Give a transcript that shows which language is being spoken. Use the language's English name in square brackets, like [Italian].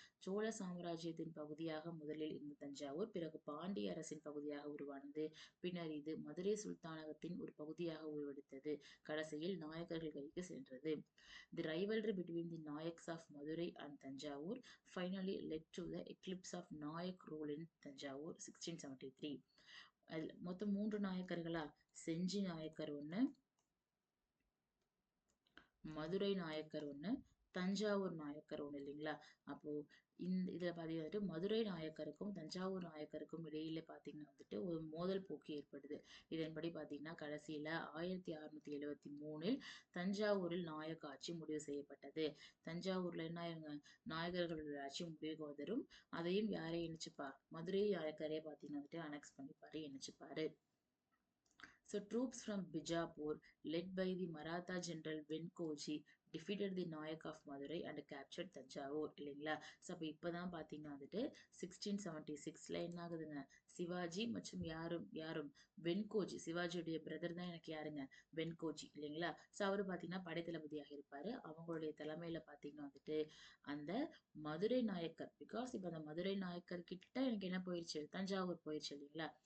[Tamil] சோழ சாம்ராஜ்யத்தின் பகுதியாக முதலில் இந்த தஞ்சாவூர், பிறகு பாண்டிய அரசின் பகுதியாக உருவானது. பின்னர் இது மதுரை சுல்தானகத்தின் ஒரு பகுதியாக உருவெடுத்தது. கடைசியில் நாயக்கர்கள் கைக்கு சென்றது. [English] The rivalry between the Nayaks of Madurai and Tanjavur finally led to the eclipse of Nayak rule in Tanjavur 1673. [Tamil] மொத்தம் 3 நாயக்கர்களா, செஞ்சி நாயக்கர் ஒண்ணு, மதுரை நாயக்கர் ஒண்ணு, தஞ்சாவூர் நாயக்கர் ஒண்ணு இல்லைங்களா. அப்போ இதுல பாத்தீங்கன்னா மதுரை நாயக்கருக்கும் தஞ்சாவூர் நாயக்கருக்கும் இடையில பாத்தீங்கன்னா வந்துட்டு ஒரு மோதல் போக்கு ஏற்படுது. இதன்படி பாத்தீங்கன்னா கடைசியில 1673 தஞ்சாவூரில் நாயக்க ஆட்சி முடிவு செய்யப்பட்டது. தஞ்சாவூர்ல என்ன ஆயிருங்க, நாயகர்களுடைய ஆட்சி முடிவுக்கு வரும். அதையும் யாரை இணைச்சுப்பா, மதுரை நாயக்கரே பாத்தீங்கன்னா வந்துட்டு annexe பண்ணிப்பாரு, இணைச்சுப்பாரு. [English] So troops from Bijapur, led by the Maratha general Venkoji, defeated the Nayak of Madurai and captured Tanjavur இல்லைங்களா. [Tamil] ஸோ அப்போ இப்போதான் பார்த்தீங்கன்னா வந்துட்டு 1676 என்ன ஆகுதுங்க, சிவாஜி மற்றும் யாரும் வெண்கோஜி, சிவாஜியுடைய பிரதர் தான் எனக்கு யாருங்க, வெண்கோஜி இல்லைங்களா. ஸோ அவரு பார்த்தீங்கன்னா படைத்தளபதியாக இருப்பாரு. அவங்களுடைய தலைமையில பார்த்தீங்கன்னா வந்துட்டு அந்த மதுரை நாயக்கர், பிகாஸ் இப்போ அந்த மதுரை நாயக்கர் கிட்ட எனக்கு என்ன போயிடுச்சு, தஞ்சாவூர் போயிடுச்சு இல்லைங்களா.